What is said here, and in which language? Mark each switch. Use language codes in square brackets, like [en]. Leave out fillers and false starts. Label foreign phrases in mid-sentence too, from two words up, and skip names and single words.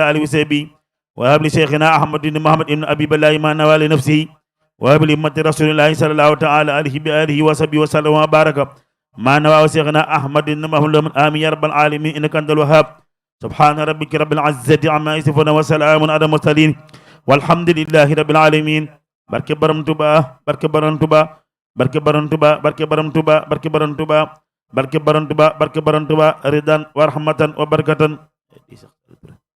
[ar] آله وصحبه وهب لشيخنا أحمد بن محمد بن أبي بلاء ما نوى لنفسه وهب لأمة رسول الله صلى الله تعالى عليه بآله وصحبه وسلم وبارك ما نوى شيخنا أحمد بن محمد آمين يا رب العالمين إنك أنت الوهاب سبحان ربك رب العزة عما يصفون وسلام على المرسلين والحمد لله رب العالمين [wo] barke Borom Tuba barke Borom Tuba barke Borom Tuba barke Borom Tuba barke Borom Tuba barke Borom Tuba barke Borom Tuba [ar] رضا ورحمة وبركة